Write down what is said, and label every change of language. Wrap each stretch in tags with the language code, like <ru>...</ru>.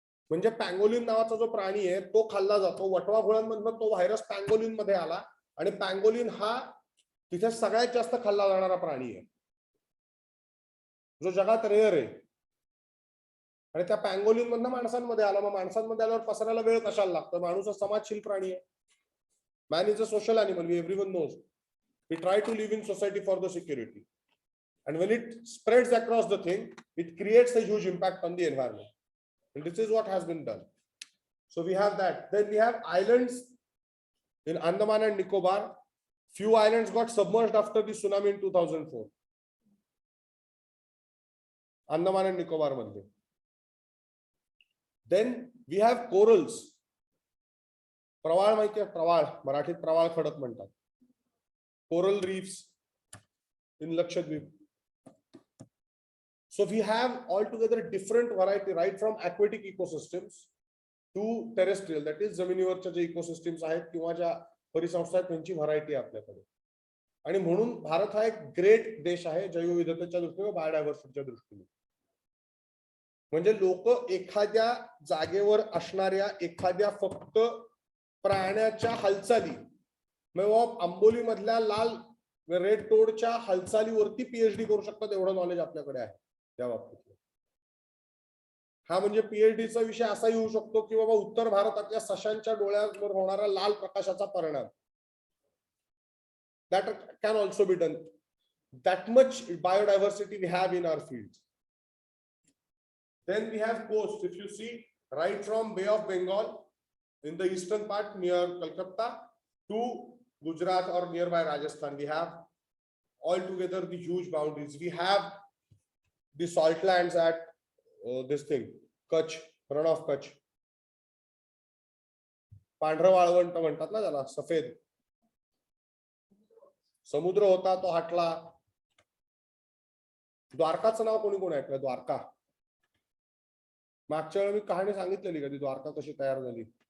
<mr>म्हणजे पँगोलिन नावाचा जो प्राणी आहे तो खाल्ला जातो. वटवा घोळांमधून तो व्हायरस पँगोलिन मध्ये आला आणि पँगोलिन हा तिथे सगळ्यात जास्त खाल्ला जाणारा प्राणी आहे जो जगात रेअर आहे. आणि त्या पँगोलिन मधनं माणसांमध्ये आला. मग माणसांमध्ये आल्यावर पसरायला वेळ कशाला लागतो? माणूस हा समाजशील प्राणी आहे.</mr> <en>Man is a social animal, everyone knows. We try to live in society for the security. And when it spreads across the thing, it creates a huge impact on the environment. And this is what has been done. So we have that. Then we have islands in Andaman and Nicobar. Few islands got submerged after the tsunami in 2004.</en> <mr>Andaman and Nicobar madhe.</mr> <en>Then we have corals.</en> <mr>प्रवाळ माहिती आहे? प्रवाळ, मराठीत प्रवाळ खडक म्हणतात.</mr> <en>Coral reefs in Lakshadweep. So we have altogether different variety, right from aquatic ecosystems to terrestrial, that is</en> <mr>जमिनीवरच्या जे इकोसिस्टम्स आहेत किंवा ज्या परिसंस्था आहेत त्यांची व्हरायटी आहे आपल्याकडे. आणि म्हणून भारत हा एक ग्रेट देश आहे जैवविविधतेच्या दृष्टीने, बायोडायव्हर्सिटीच्या दृष्टीने. म्हणजे लोक एखाद्या जागेवर असणाऱ्या एखाद्या फक्त प्राण्याच्या हालचाली, आंबोली मधल्या लाल रेड टोडच्या हालचालीवरती पीएचडी करू शकतात एवढं नॉलेज आपल्याकडे आहे त्या बाबतीत. हा म्हणजे पीएचडीचा विषय असाही होऊ शकतो की बाबा उत्तर भारतातल्या सशांच्या डोळ्यावर होणारा लाल प्रकाशाचा परिणाम,</mr> <en>that can also be done. That much biodiversity we have in our fields. Then we have coast. If you see right from Bay of Bengal in the eastern part near Calcutta to Gujarat or nearby Rajasthan, we have altogether the huge boundaries. We have the salt lands at this thing,</en> <mr>Kutch, Rann of Kutch, पांढरं वाळवंट म्हणतात ना त्याला, सफेद समुद्र होता तो हटला. द्वारकाचं नाव कोणी कोणी ऐकलं? द्वारका. मागच्या वेळी मी कहाणी सांगितलेली कधी द्वारका कशी तयार झाली?</mr>